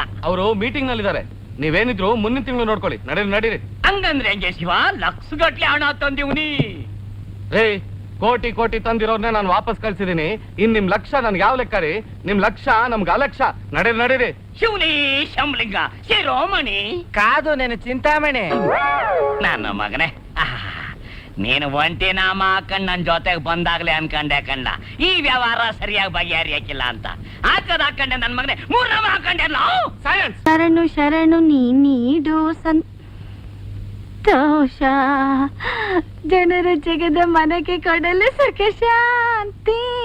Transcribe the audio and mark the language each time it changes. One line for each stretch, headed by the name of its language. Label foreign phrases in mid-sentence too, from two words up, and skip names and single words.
Kannada: ಅವರು ಮೀಟಿಂಗ್ ನಲ್ಲಿ ಇದಾರೆ, ನೀವೇನಿದ್ರು ಮುಂದಿನ ತಿಂಗಳು ನೋಡ್ಕೊಳ್ಳಿ. ನಡೀರಿ ನಡೀರಿ. ಹಂಗಂದ್ರೆ ಹೆಂಗೆ ಶಿವ? ಲಕ್ಷ ಗಟ್ಲೆ ಹಣ ತಂದಿವ್ನಿ. ರೇ ಕೋಟಿ ಕೋಟಿ ತಂದಿರೋರ್ನೇ ನಾನು ವಾಪಸ್ ಕಳ್ಸಿದೀನಿ. ಇನ್ ನಿಮ್ ಲಕ್ಷ ನನ್ಗೆ ಯಾವ ಲೆಕ್ಕ ರೀ? ನಿಮ್ ಲಕ್ಷ ನಮ್ಗೆ ಅಲಕ್ಷ. ನಡೀರಿ ನಡೀರಿ. ಶಿವನಿ ಶಂಭುಲಿಂಗ ಶಿರೋಮಣಿ
Telugu: కాదు, నేను చింತಾಮಣಿ.
Kannada: ನನ್ನ ಮಗನೇ, ನೀನು ಒಂಟಿ ನಾಮ ಹಾಕೊಂಡ್ ನನ್ ಜೊತೆಗೆ ಬಂದಾಗ್ಲೇ ಅನ್ಕಂಡೆ ಕಂಡ ಈ ವ್ಯವಹಾರ ಸರಿಯಾಗಿ ಬಗೆಹರಿಯಾಕಿಲ್ಲ ಅಂತ. ಹಾಕಂಡೆ ನನ್ ಮಗನೇ 3 ನಾಮ ಹಾಕೊಂಡೆ. ಸೈಲೆನ್ಸ್. ಶರಣು ಶರಣು ನೀಡು ಸಂತೋಷ, ಜನರ ಜಗದ ಮನಕ್ಕೆ ಕೊಡಲು ಸುಖ ಶಾಂತಿ.